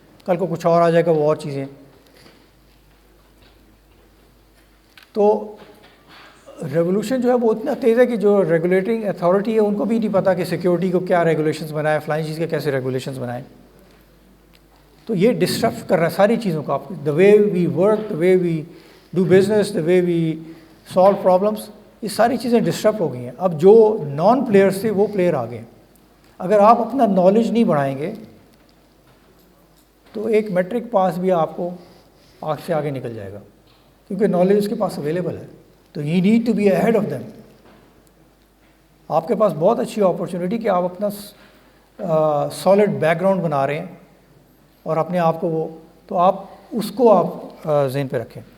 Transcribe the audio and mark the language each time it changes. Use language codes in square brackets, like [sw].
[ur] کل کو کچھ اور آ جائے گا، وہ اور چیزیں. تو ریولوشن جو ہے وہ اتنا تیز ہے کہ جو ریگولیٹنگ اتھارٹی ہے ان کو بھی نہیں پتہ کہ سیکیورٹی کو کیا ریگولیشنز بنائیں، فلائنگ چیز کے کیسے ریگولیشنز بنائیں. تو یہ ڈسٹرپ کر رہا ہے ساری چیزوں کو. آپ [en] the way we work, the way we do business, the way we solve problems, [ur] یہ ساری چیزیں ڈسٹرپ ہو گئی ہیں. اب جو نان پلیئرس تھے وہ پلیئر آ گئے. اگر آپ اپنا نالج نہیں بڑھائیں گے تو ایک میٹرک پاس بھی آپ کو آگ سے آگے نکل جائے گا, کیونکہ نالج اس کے پاس اویلیبل ہے. تو [en] You need to be ahead of them. [ur] آپ کے پاس بہت اچھی اپرچونیٹی کہ آپ اپنا سالڈ بیک گراؤنڈ بنا رہے ہیں اور اپنے آپ کو وہ, تو آپ اس کو آپ ذہن پہ رکھیں.